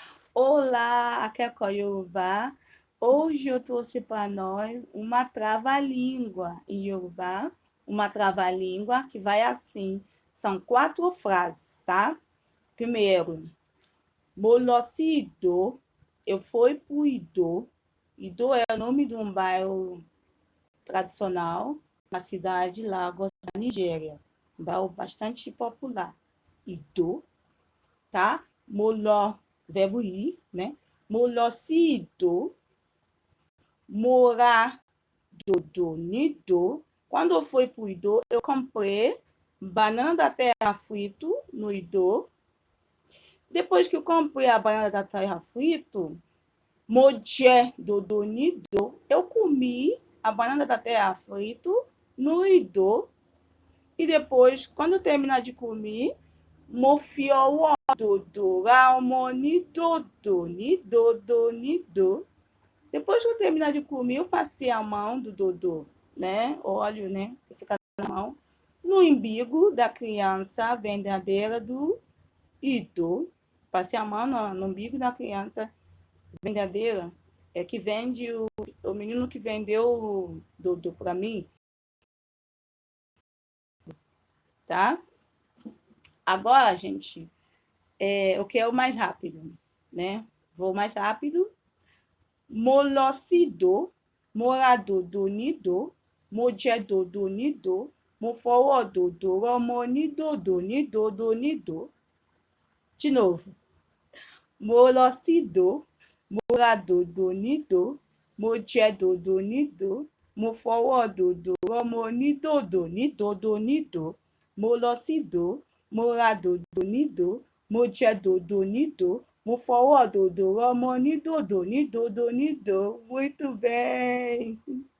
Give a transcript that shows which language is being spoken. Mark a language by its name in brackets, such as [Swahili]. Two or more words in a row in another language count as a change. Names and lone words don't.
[Portuguese] Olá, [Yoruba] akẹ́kọ̀ọ́ Yorùbá. [Portuguese] Hoje eu trouxe para nós uma trava-língua em Yorùbá, uma trava-língua que vai assim. São 4 frases, tá? Primeiro, [Yoruba] mo lọ sí Ìdó, [Portuguese] eu fui pro Ìdó. Ìdó é o nome de um bairro tradicional na cidade de Lagos, na Nigéria. Um bairro bastante popular. Ìdó, tá? [Yoruba] Mo lọ, [Portuguese] verbo ir, né? [Yoruba] Mo lọ sí Ìdó, mo ra dòdò nídó. [Portuguese] Quando eu fui para o Ìdó, eu comprei banana da terra frito no Ìdó. Depois que eu comprei a banana da terra frito, [Yoruba] mo jẹ dòdò nídó. [Portuguese] Eu comi a banana da terra frito no Ìdó. E depois, quando eu terminar de comer, [Yoruba] mo fi ọwọ́ dòdò ra ọmọ ní dòdò. [Portuguese] Depois que eu terminar de comer, eu passei a mão do dòdò, né? Óleo, né? Que fica na mão, no umbigo da criança verdadeira do Ìdó. Passei a mão no umbigo da criança verdadeira, que vende o menino que vendeu o dòdò para mim, tá? Agora, gente, eu quero mais rápido, né? Vou mais rápido. [Yoruba] Mo lọ sí Ìdó, mo ra dòdò nídó, mo jẹ dòdò nídó, mo fọwọ́ dòdò rọmọ ní dòdò. [Portuguese] De novo. [Yoruba] Mo lọ sí Ìdó, mo ra dòdò nídó, mo jẹ dòdò nídó, mo fọwọ́ dòdò rọmọ ní dòdò. Mo lọ sí Ìdó, mo ra dòdò nídó, mo jẹ dòdò nídó, mo fọwọ́ dòdò rọmọ ní dòdò. [Portuguese] Muito bem!